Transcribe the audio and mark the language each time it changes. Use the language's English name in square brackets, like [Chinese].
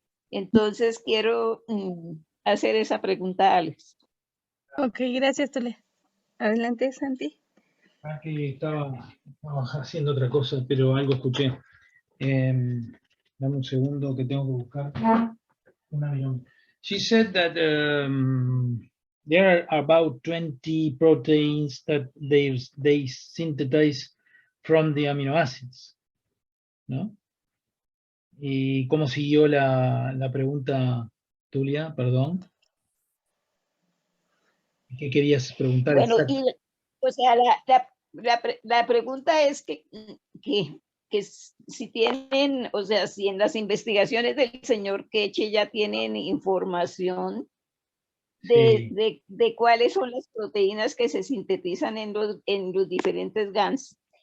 [Spanish] Entonces quiero hacer esa pregunta a Alex. Ok, gracias, Tulia. Adelante, Santi. Aquí estaba haciendo otra cosa, pero algo escuché. Dame un segundo que tengo que buscar un avión. [English] She said that there are about 20 proteins that they synthesize from the amino acids, ¿no? [Spanish] ¿Y cómo siguió la pregunta, Tulia? Perdón. ¿Qué querías preguntar? Bueno, o sea, la pregunta es que si tienen, o sea, si en las investigaciones del señor Keche ya tienen información de cuáles son las proteínas que se sintetizan en los diferentes GANs.